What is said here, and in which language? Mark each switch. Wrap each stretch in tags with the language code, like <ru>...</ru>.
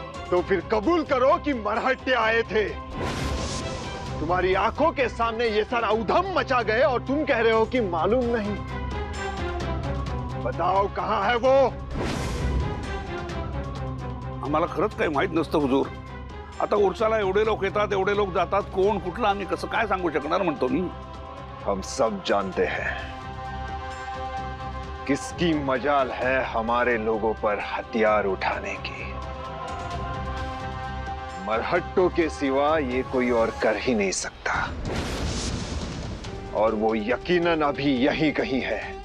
<hi>तो फिर कबूल करो कि मरहट्टे आए थे। तुम्हारी आंखों के सामने ये सारा उधम मचा गए और तुम कह रहे हो कि मालूम नहीं। बताओ कहां है वो?</hi> <mr>आम्हाला खरंच काही माहित नसतं हुजूर। आता उरसाला एवढे लोक येतात, एवढे लोक जातात, कोण कुठला आम्ही कसं काय सांगू शकणार म्हणतो मी।</mr> <hi>हम सब जानते हैं किसकी मजाल है हमारे लोगों पर हथियार उठाने की। मरहट्टों के सिवा ये कोई और कर ही नहीं सकता, और वो यकीनन अभी यहीं कहीं है।</hi>